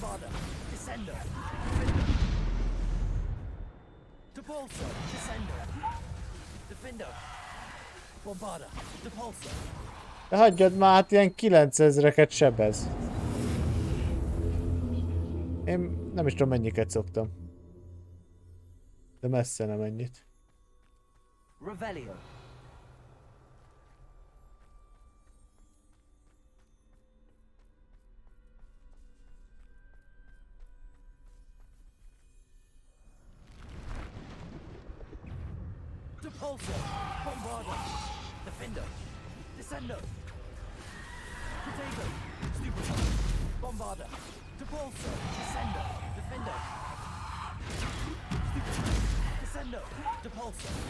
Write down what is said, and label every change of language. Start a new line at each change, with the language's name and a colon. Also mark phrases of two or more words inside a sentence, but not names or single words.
Hungarian: De hagyjad már, hát ilyen 9000-eket sebez. Én nem is tudom mennyiket szoktam. De messze nem ennyit. Revelio. Depulso, Bombarda, Defender, Descendo, Potato, Stupid, Bombarda, Depulso, Descendo, Defender, Stupid, Descendo, Depulso.